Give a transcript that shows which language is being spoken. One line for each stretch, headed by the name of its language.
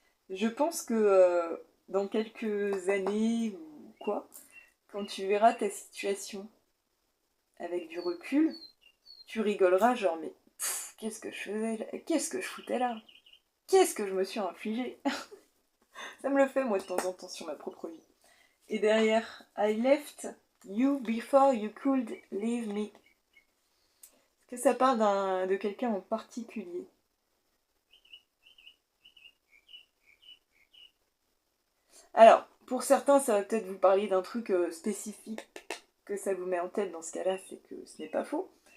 French: Je pense que dans quelques années, ou quoi, quand tu verras ta situation avec du recul, tu rigoleras genre, mais qu'est-ce que je faisais là? Qu'est-ce que je foutais là? Qu'est-ce que je me suis infligé? Ça me le fait, moi, de temps en temps, sur ma propre vie. Et derrière,
English: I left you before you could leave me.
French: Est-ce que ça parle de quelqu'un en particulier? Alors, pour certains, ça va peut-être vous parler d'un truc spécifique que ça vous met en tête dans ce cas-là, c'est que ce n'est pas faux.